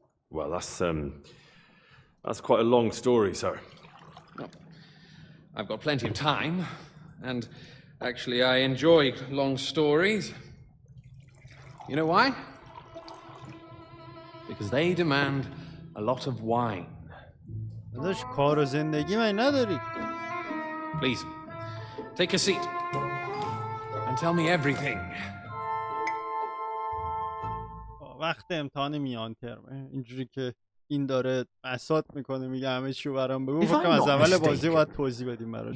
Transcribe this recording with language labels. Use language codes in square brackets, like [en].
[en] Well, that's quite a long story, sir. Well, I've got plenty of time, and actually I enjoy long stories. You know why? Because they demand a lot of wine. [fa] داداش کار و زندگی من نداری. [en] Please, take a seat and tell me everything. [fa] وقت امتحان میان ترم اینجوری که این داره بساط میکنه میگه همه چی رو برام بگو، فکر کنم از اول بازی باید توضیح بدیم براش.